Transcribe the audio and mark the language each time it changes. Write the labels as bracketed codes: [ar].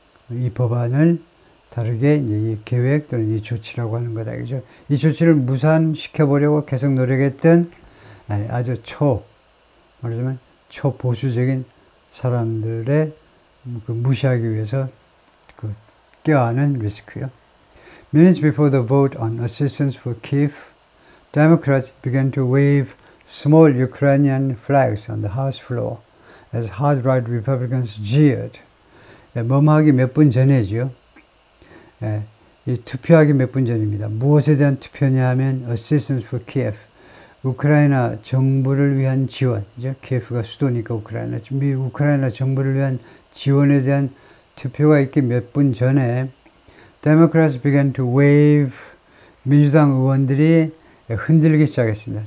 [ko] 이 법안을 다르게 이제 이 계획 또는 이 조치라고 하는 거다. 그죠? 이 조치를 무산시켜 보려고 계속 노력했던 아주 말하자면 초보수적인 사람들의 그 무시하기 위해서 그 껴안은 리스크요. [en] Minutes before the vote on assistance for Kyiv, Democrats began to wave small Ukrainian flags on the House floor as hard-right Republicans jeered. [ko] 뭐하기 몇 분 전에죠. 이 투표하기 몇 분 전입니다. 무엇에 대한 투표냐 하면 [en] Assistance for Kyiv, [ko] 우크라이나 정부를 위한 지원이죠. 키예프가 수도니까 우크라이나 정부를 위한 지원에 대한 투표가 있기 몇 분 전에 [en] Democrats began to wave, [ko] 민주당 의원들이 흔들기 시작했습니다.